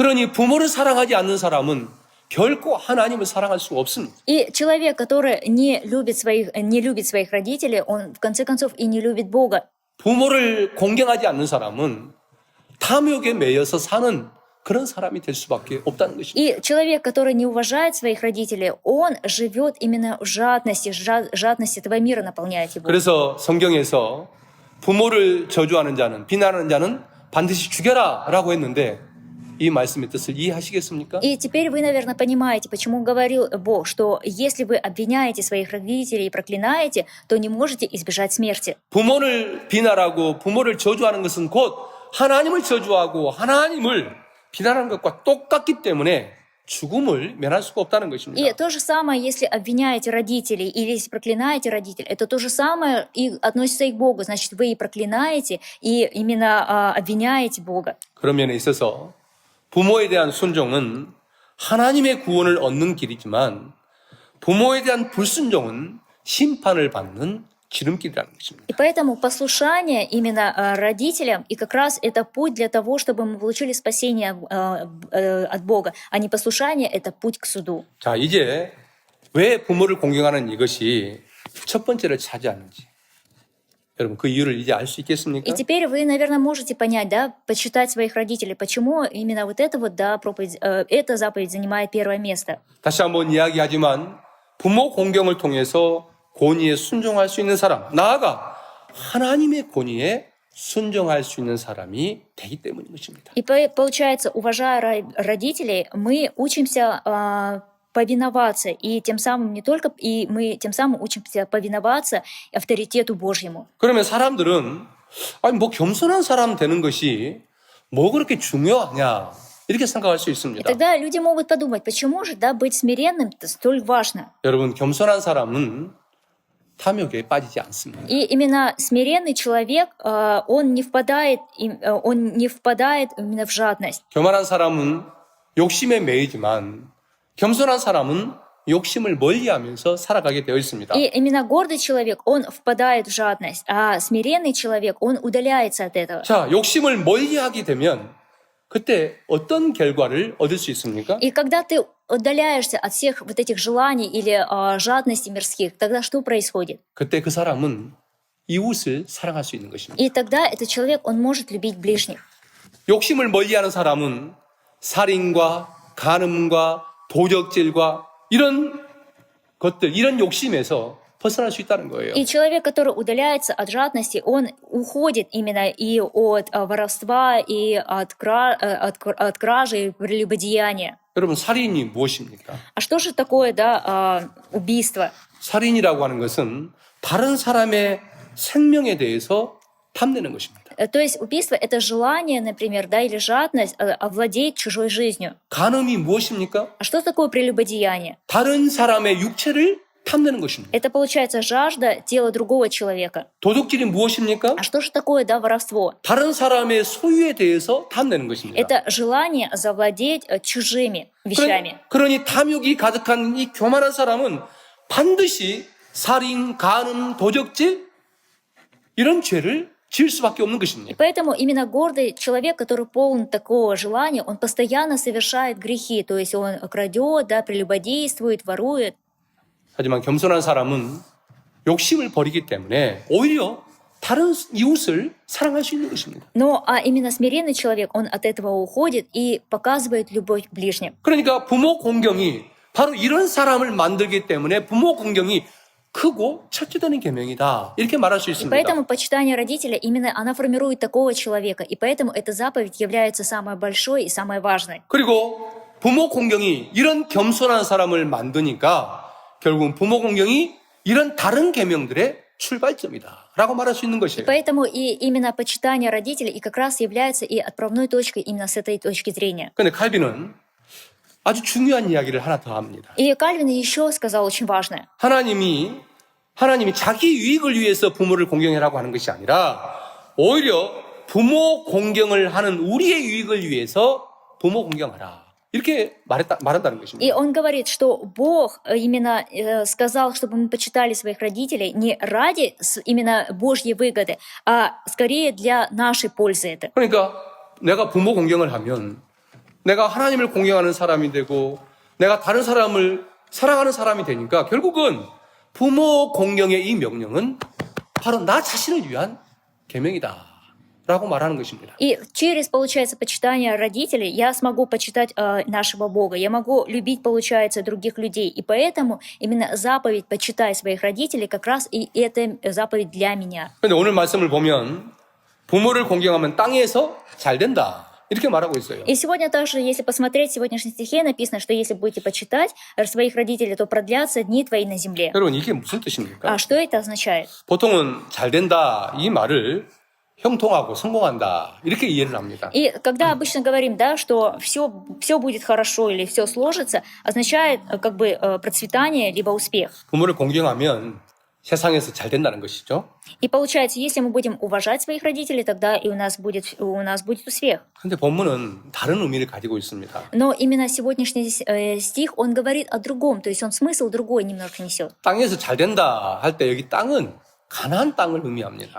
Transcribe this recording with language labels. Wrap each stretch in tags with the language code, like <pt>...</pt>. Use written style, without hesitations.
<ko>그러니 부모를 사랑하지 않는 사람은 결코 하나님을 사랑할 수가 없습니다.</ko> <ru>И человек, который не любит своих родителей, он в конце концов и не любит Бога.</ru> <ko>부모를 공경하지 않는 사람은 탐욕에 매여서 사는 그런 사람이 될 수밖에 없다는 것입니다.</ko> <ru>И человек, который не уважает своих родителей, он живет именно в жадности, жадность этого мира наполняет его.</ru> <ko>그래서 성경에서 부모를 저주하는 자는 비난하는 자는 반드시 죽여라라고 했는데 이 말씀의 뜻을 이해하시겠습니까?</ko> <ru>И теперь вы, наверное, понимаете, почему говорил Бог, что если вы обвиняете своих родителей и проклинаете, то не можете избежать смерти.</ru> <ko>부모를 비난하고 부모를 저주하는 것은 곧 하나님을 저주하고 하나님을 비난하는 것과 똑같기 때문에 죽음을 면할 수가 없다는</ko> <ru>И</ru> <ko>것입니다.</ko> <ru>то же самое, если обвиняете родителей или если проклинаете родителей, это то же самое и относится и к Богу. Значит, вы и проклинаете, и именно обвиняете Бога.</ru> <ko>그런 면에 있어서 부모에 대한 순종은 하나님의 구원을 얻는 길이지만 부모에 대한 불순종은 심판을 받는 지름길이라는 것입니다.</ko> <ru>И поэтому послушание именно родителям, и как раз это путь для того, чтобы мы получили спасение от Бога, а не послушание — это путь к суду.</ru> <ko>자, 이제 왜 부모를 공경하는 이것이 첫 번째를 차지하는지 여러분 그 이유를 이제 알 수 있겠습니까?</ko> <ru>И теперь вы, наверное, можете понять, да, почитать своих родителей, почему именно вот это вот, да, эта заповедь занимает первое место.</ru> <ko>다시 한번 이야기하지만 부모 공경을 통해서 권위에 순종할 수 있는 사람, 나아가 하나님의 권위에 순종할 수 있는 사람이 되기 때문인 것입니다.</ko> <ru>И получается, уважая родителей, мы учимся повиноваться, и тем самым не только, и мы тем самым учимся повиноваться авторитету Божьему.</ru> <ko>그러면 사람들은 아니 뭐 겸손한 사람 되는 것이 뭐 그렇게 중요하냐 이렇게 생각할 수</ko> <ru>И</ru> <ko>있습니다.</ko> <ru>тогда люди могут подумать, почему же, да, быть смиренным — это столь важно.</ru> <ko>여러분 겸손한 사람은 탐욕에 빠지지 않습니다.</ko> <ru>И именно смиренный человек, он не впадает именно в жадность.</ru> <ko>교만한 사람은 욕심에 매이지만 겸손한 사람은 욕심을 멀리하면서 살아가게 되어 있습니다.</ko> <ru>И именно гордый человек, он впадает в жадность, а смиренный человек, он удаляется от этого.</ru> <ko>자, 욕심을 멀리하게 되면 그때 어떤 결과를 얻을 수 있습니까?</ko> <ru>И когда ты удаляешься от всех вот этих желаний или жадностей мирских, тогда что происходит?</ru> <ko>그때 그 사람은 이웃을 사랑할 수 있는 것입니다.</ko> <ru>И тогда этот человек, он может любить ближних.</ru> <ko>욕심을 멀리하는 사람은 살인과 간음과 도적질과 이런 것들, 이런 욕심에서 벗어날 수 있다는 거예요.</ko> <ru>И человек, который удаляется от жадности, он уходит именно и от воровства, и от кражи, и прелюбодеяния.</ru> <ko>여러분, 살인이 무엇입니까?</ko> <ru>А что же такое, убийство?</ru> <ko>살인이라고 하는 것은 다른 사람의 생명에 대해서 탐내는 것입니다.</ko> <ru>То есть убийство — это желание, например, или жадность овладеть чужой жизнью.</ru> <ko>간음이 무엇입니까?</ko> <ru>А что такое прелюбодеяние?</ru> <ko>다른 사람의 육체를 탐내는 것입니다.</ko> <ru>Это, получается, жажда тела другого человека.</ru> <ko>도둑질이 무엇입니까?</ko> <ru>А что же такое, воровство?</ru> <ko>다른 사람의 소유에 대해서 탐내는 것입니다.</ko> <ru>Это желание завладеть чужими вещами.</ru> <ko>그러니 탐욕이 가득한 이 교만한 사람은 반드시 살인, 간음, 도적질 이런 죄를 지을 수밖에 없는</ko> <ru>И</ru> <ko>것입니다.</ko> <ru>поэтому именно гордый человек, который полон такого желания, он постоянно совершает грехи. То есть он крадет, прелюбодействует, ворует.</ru> <ko>하지만 겸손한 사람은 욕심을 버리기 때문에 오히려 다른 이웃을 사랑할 수 있는 것입니다.</ko> <ru>Но именно смиренный человек, он от этого уходит и показывает любовь к ближним.</ru> <ko>그러니까 부모 공경이 바로 이런 사람을 만들기 때문에 부모 공경이 크고 첫째되는 계명이다. 이렇게 말할 수</ko> <ru>И</ru> <ko>있습니다.</ko> <ru>поэтому почитание родителя, именно она формирует такого человека. И поэтому эта заповедь является самой большой и самой важной.</ru> <ko>그리고 부모 공경이 이런 겸손한 사람을 만드니까 결국은 부모 공경이 이런 다른 계명들의 출발점이다. 라고 말할 수 있는 것이에요.</ko> <ru>Поэтому и именно почитание родителей и как раз является и отправной точкой именно с этой точки зрения.</ru> <ko>그런데 칼빈은 아주 중요한 이야기를 하나 더 합니다.</ko> <ru>И Кальвин еще сказал очень важное.</ru> <ko>하나님이 자기 유익을 위해서 부모를 공경하라고 하는 것이 아니라 오히려 부모 공경을 하는 우리의 유익을 위해서 부모 공경하라. 이렇게 말한다는</ko> <ru>И</ru> <ko>것입니다.</ko> <ru>он говорит, что Бог именно сказал, чтобы мы почитали своих родителей не ради именно Божьей выгоды, а скорее для нашей пользы это.</ru> <ko>그러니까 내가 부모 공경을 하면 내가 하나님을 공경하는 사람이 되고 내가 다른 사람을 사랑하는 사람이 되니까 결국은 부모 공경의 이 명령은 바로 나 자신을 위한 계명이다 라고 말하는 것입니다.</ko> <ru>И через, получается, почитание родителей я смогу почитать нашего Бога, я могу любить, получается, других людей. И поэтому именно заповедь «почитай своих родителей» как раз и это заповедь для меня.</ru> <ko>그런데 오늘 말씀을 보면 부모를 공경하면 땅에서 잘 된다 이렇게 말하고 있어요.</ko> <ru>И сегодня также, если посмотреть в сегодняшнем стихе, написано, что если будете почитать своих родителей, то продлятся дни твои на земле.</ru> <ko>여러분 이게 무슨 뜻입니까?</ko> <ru>А что это означает?</ru> <ko>보통은 잘 된다 이 말을 형통하고 성공한다 이렇게 이해를 합니다.</ko> <ru>И когда обычно говорим, что все будет хорошо или все сложится, означает как бы процветание либо успех.</ru> <ko>부모를 공경하면 세상에서 잘 된다는 것이죠.</ko> <ru>И получается, если мы будем уважать своих родителей, тогда и у нас будет успех.</ru> <ko>근데 본문은 다른 의미를 가지고 있습니다.</ko> <ru>Но именно сегодняшний стих, он говорит о другом, то есть он смысл другой немножко несет.</ru> <ko>땅에서 잘 된다 할 때 여기 땅은 가나안 땅을 의미합니다.</ko>